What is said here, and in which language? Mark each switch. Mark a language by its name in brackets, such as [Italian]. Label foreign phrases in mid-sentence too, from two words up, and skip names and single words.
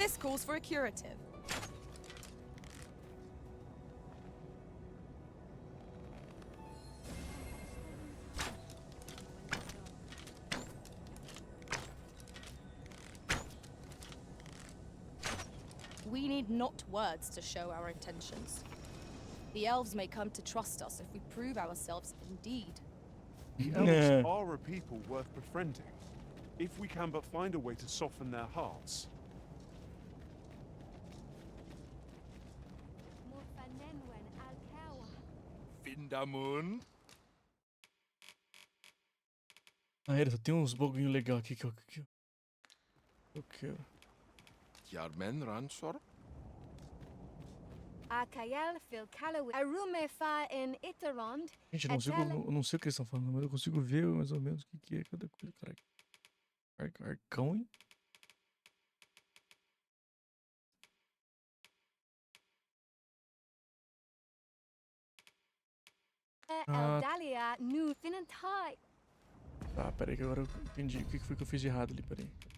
[English] This calls for a curative. We need not words to show our intentions. The elves may come to trust us if we prove ourselves indeed. The elves are a people worth befriending, if we can but find a way to soften their hearts. Findamun. [Portuguese] Ah, ele só tem uns boguinhos legais aqui que eu quero. Yarmen Ransor. Akael fil Callaway. Arume fa in Itarond. Gente, eu não sei o que eles estão falando, mas eu consigo ver mais ou menos o que é cada coisa, caralho. Arcão, hein? Eldalia nu Finantai. Tá, peraí que agora eu entendi o que foi que eu fiz de errado ali, peraí.